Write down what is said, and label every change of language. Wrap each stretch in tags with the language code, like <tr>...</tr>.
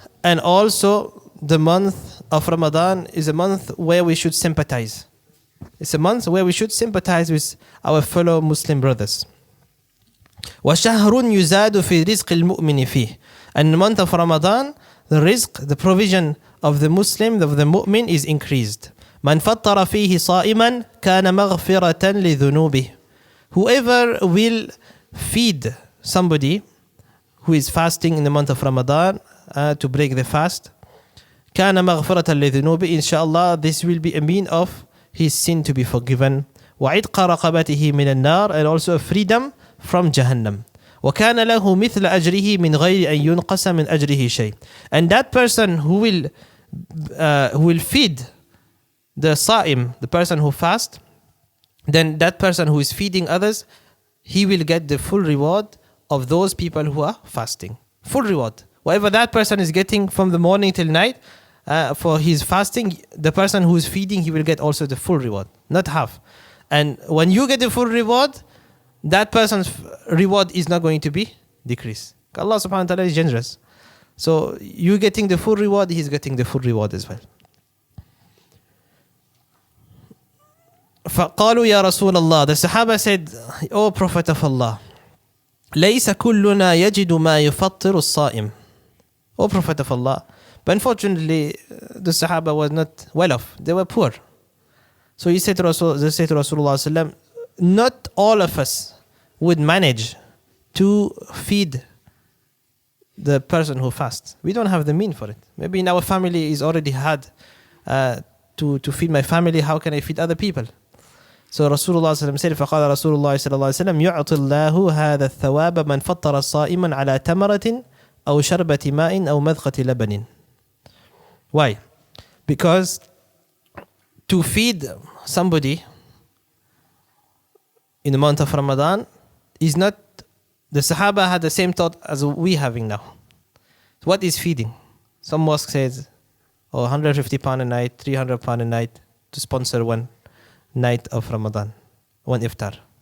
<en>And also the month of Ramadan is a month where we should sympathize. It's a month where we should sympathize with our fellow Muslim brothers.</en> <ar>وَشَهْرٌ يُزَادُ فِي رِزْقِ الْمُؤْمِنِ فِيهِ.</ar> <en>And in the month of Ramadan, the rizq, the provision of the Muslim, of the mu'min, is increased.</en> <ar>من فطر فيه صائما كان مغفرة لذنوبه.</ar> <en>Whoever will feed somebody who is fasting in the month of Ramadan to break the fast,</en> <ar>كان مغفرة لذنوبه.</ar> <en>Inshallah, this will be a mean of his sin to be forgiven.</en> <ar>وعتق رقبته من النار.</ar> <en>And also a freedom from Jahannam.</en> <ar>وكان له مثل أجره من غير أن ينقص من أجره شيء.</ar> <en>And that person who will feed the sa'im, the person who fasts, then that person who is feeding others, he will get the full reward of those people who are fasting. Full reward. Whatever that person is getting from the morning till night for his fasting, the person who is feeding, he will get also the full reward, not half. And when you get the full reward, that person's reward is not going to be decreased. Allah subhanahu wa ta'ala is generous. So you getting the full reward, he's getting the full reward as well.</en> <ar>فقالوا يا رسول الله.</ar> <en>The Sahaba said, O Prophet of Allah,</en> <ar>ليس كلنا يجد ما يفطر الصائم.</ar> <en>O Prophet of Allah. But unfortunately, the Sahaba was not well off. They were poor. So they said to Rasulullah, not all of us would manage to feed the person who fasts. We don't have the mean for it. Maybe in our family is already hard to feed my family. How can I feed other people? So Rasulullah said,</en> <ar>فقال رسول الله صلى الله عليه وسلم يعطي الله هذا الثواب من فطر صائما على تمرة أو شربة ماء أو مذقة لبن.</ar> <en>Why? Because to feed somebody in the month of Ramadan is not, the Sahaba had the same thought as we having now. What is feeding? Some mosque says, oh, £150 a night, £300 a night to sponsor one night of Ramadan, one iftar.</en>